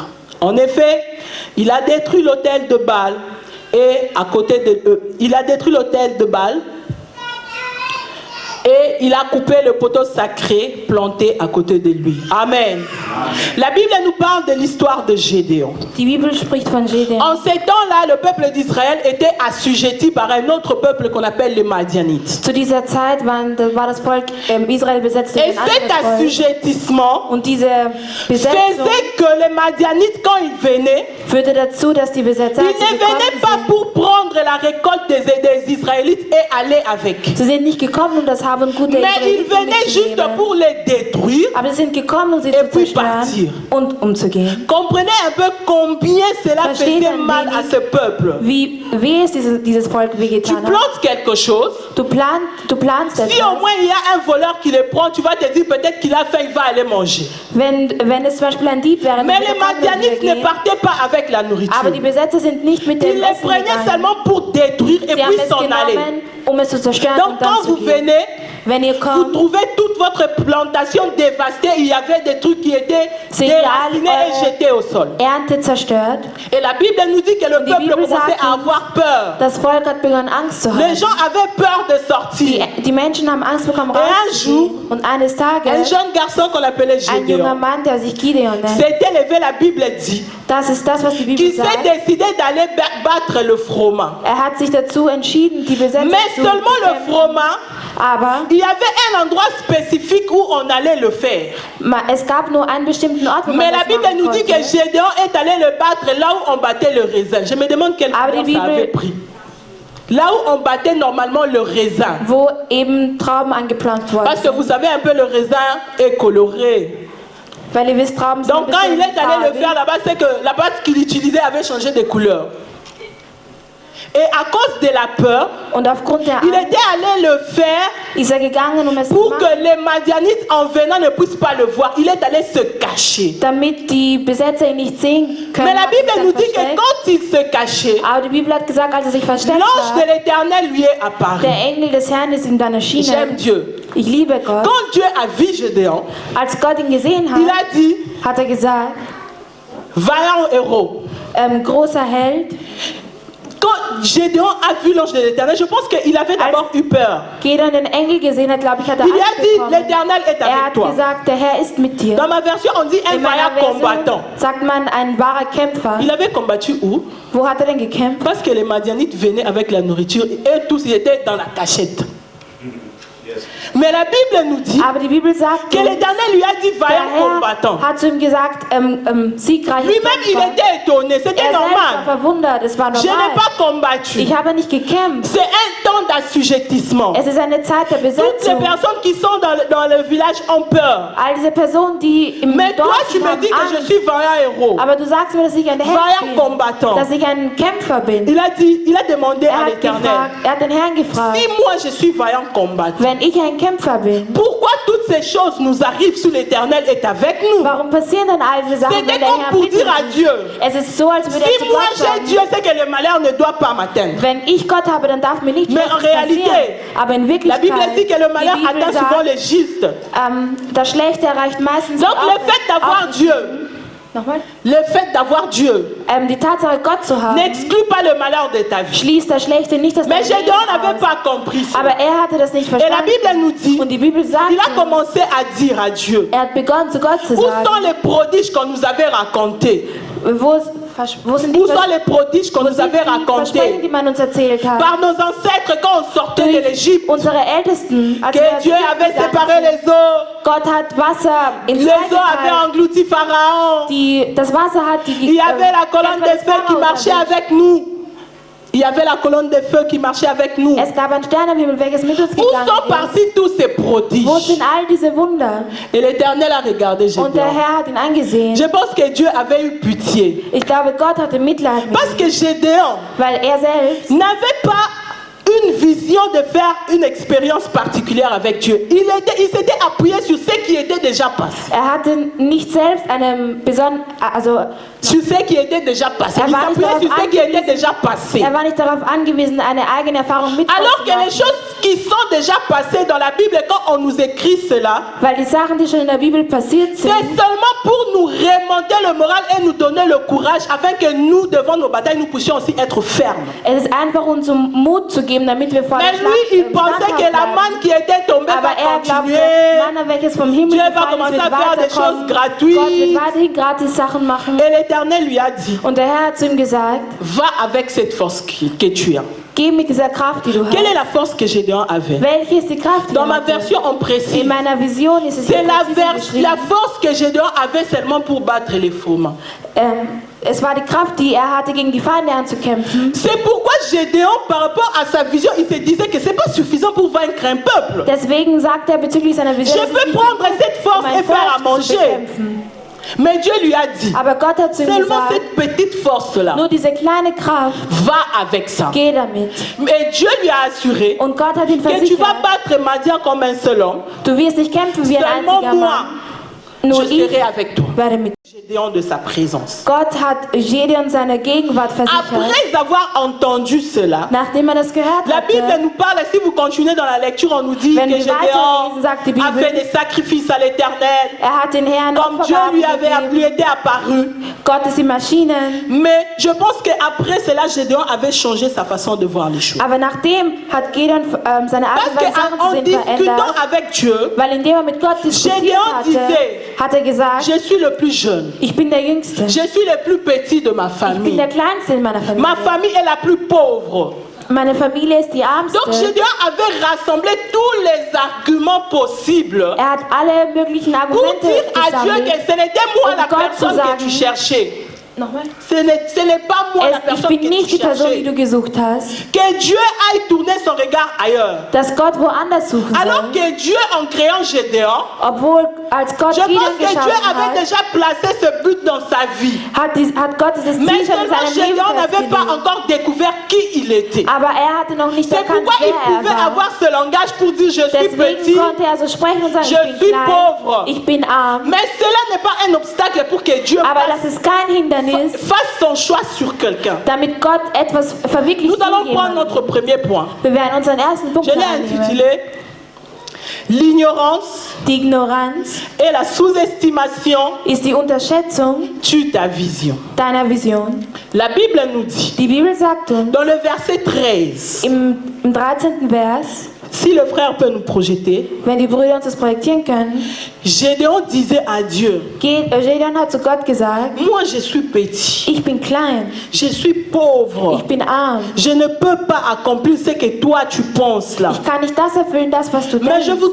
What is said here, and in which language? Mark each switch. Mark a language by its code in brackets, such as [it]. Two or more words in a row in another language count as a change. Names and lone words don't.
[fr] En effet, il a détruit l'autel de Baal et à côté de il a détruit l'autel de Baal et il a coupé le poteau sacré planté à côté de lui. Amen. La Bible nous parle de l'histoire de Gédéon. [de] Die Bibel spricht von Gédéon. [fr] En ces temps-là, le peuple d'Israël était assujetti par un autre peuple qu'on appelle les Madianites. [de] Zu dieser Zeit war das Volk Israel besetzt durch [fr] Et [de] ein [fr] cet [de] anderes Volk. [fr] assujettissement [de] Und diese Besetzung [fr] faisait que les Madianites, quand ils venaient, [de] führte dazu, dass die Besetzer, [fr] ils ne venaient pas pour prendre la récolte des Israélites et aller avec. [de] Sie sind nicht gekommen, um das Haben und Gut der [fr] Mais ils [de] Israeliten [fr] venaient juste [de] mitzunehmen. [fr] pour les détruire. [de] Aber sie sind gekommen, um sie [fr] Et [de] zu [fr] puis [de] zerstören [fr] partir. [de] und umzugehen. [fr] Comprenez un peu combien cela [de] Versteht [fr] faisait [de] ein [fr] mal à [de] wenig, [fr] ce peuple. [de] wie weh es dieses Volk [fr] Tu [de] wehgetan hat. [fr] plantes quelque chose. [de] Du planst [fr] Si [de] etwas. [fr] au moins il y a un voleur qui le prend, tu vas te dire peut-être qu'il a faim, il va aller manger. [de] Wenn es zum Beispiel ein Dieb wäre, [fr] Mais [de] dann [fr] les [de] würde er [fr] Madianites [de] wieder [fr] ne [de] gehen. [fr] partaient pas avec la nourriture. [de] Aber die Besetzer sind nicht mit [fr] Ils [de] dem [fr] les [de] Essen [fr] prenaient [de] gegangen. [fr] seulement pour détruire et [de] Sie haben [fr] puis [de] es [fr] s'en aller. [de] genommen, um es zu zerstören [fr] Donc [de] und dann [fr] quand [de] zu [fr] vous gehen. venez, vous trouvez toute votre plantation dévastée. Il y avait des trucs qui étaient déracinés et jetés au sol. [de] Ernte zerstört. [fr] Et la Bible nous dit que le peuple commençait à avoir peur. [de] Das Volk hat begonnen, Angst zu haben. [fr] Les gens avaient peur de sortir. [de] Die Menschen haben Angst bekommen, [fr] Et un jour, [de] und eines Tages, [fr] un jeune garçon qu'on appelait [de] ein junger [fr] Gédéon [de] Mann, der sich Gideon nennt, [fr] s'était levé, la Bible dit, [de] das ist das, was die Bibel [fr] qui s'est [de] sagt. [fr] décidé d'aller battre le froment. [de] Hat sich dazu entschieden, die Besetzung [fr] Mais [de] zu [fr] seulement le [de] bekämpfen. [fr] froment, [de] Aber [fr] il y avait un endroit spécifique où on allait le faire. [de] es gab nur einen bestimmten Ort, wo man [fr] Mais la [de] das [fr] Bible [de] machen [fr] nous dit [de] konnte. [fr] que Gédéon est allé le battre là où on battait le raisin. Je me demande quel [de] Aber [fr] couleur [de] die [fr] ça avait [de] Bibel- [fr] pris. Là où on battait normalement le raisin. [de] Wo eben Trauben angepflanzt worden [fr] Parce que vous savez un peu le raisin est coloré. [de] Weil ihr wisst, Trauben sind [fr] Donc quand il est allé le faire là-bas, c'est que la pâte qu'il utilisait avait changé de couleur. Et à cause de la peur, [de] Und aufgrund der [fr] il [de] Angst [fr] était allé le faire [de] ist gegangen, es zu [fr] pour [de] machen, [fr] que les Madianites en venant ne puissent pas le voir. Il est allé se cacher. [de] damit die Besetzer ihn nicht sehen können. [fr] Mais la [de] hat er [fr] Bible [de] sich [fr] nous dit que [de] versteckt. [fr] quand il se cachait, [de] Aber die Bibel hat gesagt, als er sich versteckt [fr] l'ange de [de] hat, [fr] l'Éternel lui est apparu. [de] der Engel des Herrn ist ihm dann [fr] J'aime [de] erschienen. [fr] Dieu. [de] Ich liebe Gott. [fr] Quand Dieu a vu Gédéon, [de] Als Gott ihn gesehen [fr] il [de] hat, [fr] a dit, [de] hat er gesagt, [fr] vaillant héros. [de] großer Held. [fr] Quand Gédéon a vu l'ange de l'Éternel, je pense qu'il avait d'abord eu peur. [de] Gideon den Engel gesehen hat, glaube ich, hat er [fr] Il a [de] Angst [fr] dit, [de] bekommen. [fr] l'Éternel est [de] Er [fr] avec [de] hat [fr] toi. [de] gesagt, der Herr ist mit dir. [fr] Dans ma version, on dit un [de] In meiner [fr] vaillant combattant. [de] Version sagt man ein wahrer Kämpfer. [fr] Il avait combattu où? [de] Wo hat er denn gekämpft? [fr] Parce que les Madianites venaient avec la nourriture et tous ils étaient dans la cachette. Mais la Bible nous dit [de] Aber die Bibel sagt, [fr] que [de] uns, [fr] l'Éternel lui a dit [de] der [fr] vaillant [de] Herr [fr] combattant. [de] hat zu ihm gesagt, siegreich [fr] Lui-même, il [de] Kämpfer. [fr] était étonné, c'était [de] Er selbst war [fr] normal. [de] verwundert, es war [fr] Je n'ai [de] normal. [fr] pas combattu. [de] Ich habe nicht gekämpft. [fr] C'est un temps d'assujettissement. [de] Es ist eine Zeit der [fr] Toutes les [de] Besetzung. [fr] personnes qui sont dans le village ont peur. [de] All diese Personen, die im [fr] Mais toi, [de] Dorf [fr] tu [de] sind, [fr] me [de] haben [fr] dis que je [de] Angst. [fr] suis vaillant héros. [de] Aber du sagst mir, dass ich ein Held [fr] Vaillant [de] bin, [fr] combattant. [de] dass ich ein Kämpfer bin. [fr] Il a demandé à [de] Hat [fr] l'Éternel, [de] gefragt, er hat den Herrn gefragt, [fr] si moi je suis vaillant combattant, [de] wenn ich ein Kämpfer bin, [fr] pourquoi toutes ces choses nous arrivent si l'Éternel est avec nous? [de] warum passieren dann all diese Sachen, wenn [fr] C'était [de] der [fr] comme [de] Herr [fr] pour [de] mit [fr] dire à [de] uns [fr] Dieu, [de] ist? Es ist so, als würde er [fr] si [de] zu [fr] moi [de] Gott [fr] j'ai [de] sagen, [fr] Dieu, c'est que le malheur ne doit pas m'atteindre. [de] wenn ich Gott habe, dann darf mir nichts [fr] Mais en [de] Schlechtes [fr] réalité, [de] passieren. Aber in [fr] La [de] Wirklichkeit, [fr] Bible dit que le malheur [de] die Bibel [fr] atteint souvent [de] sagt, [fr] les justes. [de] das Schlechte erreicht meistens [fr] Donc [de] auch [fr] le fait d'avoir [de] auch- [fr] Dieu, [de] Nochmal? [fr] le fait d'avoir Dieu [de] Die Tatsache, Gott zu haben, [fr] n'exclut pas le malheur de ta vie. [de] schließt das Schlechte nicht das [fr] Mais [de] dein Leben [fr] Gédéon n'avait [de] aus. [fr] pas compris ça. [de] Aber er hatte das nicht [fr] Et la [de] verstanden. [fr] Bible nous dit, [de] Und die Bibel sagt, [fr] il a commencé à dire à Dieu, [de] er hat begonnen zu Gott zu [fr] où [de] sagen, [fr] sont les prodiges qu'on nous avait racontés? [de] wo sind die [fr] Où sont les prodiges qu'on nous avait [de] Versprechen, [fr] racontés [de] die man uns erzählt hat? [fr] par nos ancêtres quand on sortait de [de] Durch [fr] l'Égypte? [de] unsere Ältesten, als [fr] Que [de] wir [fr] Dieu avait séparé les eaux, [de] Gott hat Wasser ins [fr] les [de] Meer [fr] eaux avaient [de] geteilt. [fr] englouti Pharaon. [de] Das Wasser hat die [fr] Il y avait la colonne de feu qui marchait avec nous. Il y avait la colonne de feu qui marchait avec nous. [de] Es gab ein Stern am Himmel, welches mit uns [fr] Où [de] gegangen [fr] sont [de] ist. [fr] partis tous ces [de] Wo [fr] prodiges? [de] sind all diese Wunder? [fr] Et l'Éternel a regardé [de] Und der [fr] Gédéon. [de] Herr hat ihn angesehen. [fr] Je pense que Dieu avait eu pitié. [de] Ich glaube, Gott hatte Mitleid mit [fr] Parce [de] ihm, [fr] que Gédéon [de] weil er selbst [fr] n'avait pas une vision de faire une expérience particulière avec Dieu. Il s'était appuyé sur ce qui était déjà passé. [de] hatte nicht selbst eine [fr] Sur ce qui était déjà passé. Il s'appuyait sur ce qui était déjà passé. [de] er war nicht darauf angewiesen, eine eigene Erfahrung mit Gott [fr] Alors [de] zu [fr] que les [de] machen. [fr] choses qui sont déjà passées dans la Bible, quand on nous écrit cela, [de] Weil die Sachen, die schon in der Bibel passiert [fr] c'est [de] sind, [fr] seulement pour nous remonter le moral et nous donner le courage afin que nous, devant nos batailles, nous puissions aussi être fermes. [de] es ist einfach uns um Mut zu geben, damit wir vor [fr] Mais [de] der [fr] lui, il [de] Schlacht [fr] pensait que la [de] standhaft [fr] manne qui était tombée [de] bleiben. Aber [fr] va [de] er glaubte, [fr] continuer. [de] Manna, welches vom Himmel [fr] Dieu va [de] gefallen ist, [fr] commencer [de] wird [fr] à faire des choses [de] weiterkommen. [fr] gratuites. [de] Gott wird weiterhin gratis Sachen machen. [fr] Et l'Éternel lui a dit, [de] Und der Herr hat zu ihm gesagt, [fr] va avec cette force que tu as. [de] geh mit dieser Kraft, die du [fr] Quelle est [de] hast. [fr] la force que Gédéon avait? [de] Welche ist die Kraft, die [fr] Dans [de] du [fr] ma [de] hast? [fr] version, on précise. [de] In meiner Vision ist es [fr] C'est [de] hier präzise [fr] la [de] beschrieben. [fr] force que Gédéon avait seulement pour battre les froment. [de] Es war die Kraft, die er hatte, gegen die Feinde anzukämpfen. [fr] C'est pourquoi Gédéon, par rapport à sa vision, il se disait que c'est pas suffisant pour vaincre un peuple. [de] Deswegen sagt er bezüglich seiner Vision, [fr] Je [de] es ist [fr] peux [de] nicht [fr] prendre [de] genug, [fr] cette force [de] um ein [fr] et faire à [de] Volk zu [fr] manger. [de] bekämpfen. [fr] Mais Dieu lui a dit, [de] Aber Gott hat zu ihm [fr] seulement [de] gesagt, [fr] cette petite force-là, [de] nur diese kleine Kraft, [fr] va avec ça. [de] geh damit. [fr] Mais Dieu lui a assuré [de] Und Gott hat ihn [fr] que tu vas [de] versichert, [fr] battre Madian comme un seul homme. [de] du wirst nicht kämpfen wie ein [fr] Seulement [de] einziger [fr] moi, [de] Mann. [fr] je serai avec toi. Gédéon de sa présence. [de] Gott hat Gedeon seine Gegenwart versichert. [fr] Après avoir entendu cela, [de] Nachdem das gehört [fr] la Bible [de] hatte, [fr] nous parle, si vous continuez dans la lecture, on nous dit que Gédéon a fait des sacrifices à l'Éternel, [de] hat den Herrn [fr] comme Dieu lui était apparu. [de] Gott ist die Maschinen. [fr] Mais je pense qu'après cela, Gédéon avait changé sa façon de voir les choses. [de] Aber nachdem hat Gedeon seine Art und Weise Sachen zu [fr] En [de] sehen [fr] discutant [de] verändert, [fr] avec Dieu, [de] weil indem mit Gott diskutiert [fr] Gédéon [de] hatte, [fr] disait, [de] hat gesagt, [fr] je suis le plus jeune, [de] ich bin der Jüngste. [fr] je suis le plus petit de ma [de] Ich bin [fr] famille. [de] der Kleinste in meiner Familie. [fr] Ma famille est la plus pauvre. [de] Meine Familie ist die ärmste. [fr] Donc Gédéon avait rassemblé tous les arguments possibles [de] Hat alle möglichen [fr] pour [de] Argumente [fr] dire à Dieu [de] gesammelt. [fr] que ce n'était moi la [de] Gott zu [fr] personne que [de] sagen, [fr] tu cherchais. [de] Nochmal. [fr] Ce n'est pas moi la [de] Ich [fr] personne [de] bin [fr] que [de] nicht [fr] tu [de] die Person, die [fr] cherchais. [de] du gesucht hast. [fr] Que Dieu aille tourner son regard ailleurs. [de] Dass Gott woanders suchen [fr] Alors [de] soll. [fr] que Dieu, en créant Gédéon, [de] Obwohl, als Gott [fr] je pense [de] Gideon [fr] que Dieu [de] geschaffen [fr] avait [de] hat, [fr] déjà placé ce but dans sa vie. [de] hat Gott dieses [fr] Mais [de] Ziel schon in [fr] seulement [de] seinem Leben [fr] Gédéon n'avait pas [de] festgelegt. [fr] encore découvert qui il était. [de] Aber hatte noch nicht [fr] C'est [de] erkannt, [fr] pourquoi il [de] wer [fr] pouvait [de] war. [fr] avoir ce langage pour dire je suis [de] Deswegen [fr] petit, [de] konnte so sprechen und sagen, [fr] je [de] ich bin [fr] suis [de] klein, [fr] pauvre. [de] ich bin arm. [fr] Mais cela n'est pas un obstacle pour que Dieu [de] Aber das ist kein Hindernis, [fr] fasse son choix sur quelqu'un. [de] damit Gott etwas verwirklicht. [fr] Nous allons prendre notre premier point. [de] Wir werden unseren ersten Punkt [fr] Je l'ai [de] annehmen. [fr] intitulé L'ignorance [de] Die Ignoranz [fr] et la sous-estimation [de] ist die Unterschätzung [fr] tue ta vision. [de] deiner Vision. [fr] La Bible nous dit, [de] Die Bibel sagt uns [fr] dans le verset 13, [de] im 13. Vers, [fr] si le frère peut nous projeter, [de] wenn die Brüder uns das projektieren können, [fr] Gédéon disait à Dieu, [de] Gedeon hat zu Gott gesagt, [fr] moi je suis petit, [de] ich bin klein, [fr] je suis pauvre, [de] ich bin arm, [fr] je ne peux pas accomplir ce que toi tu penses là. [de] ich kann nicht das erfüllen, das was du [fr] Mais je [de] denkst.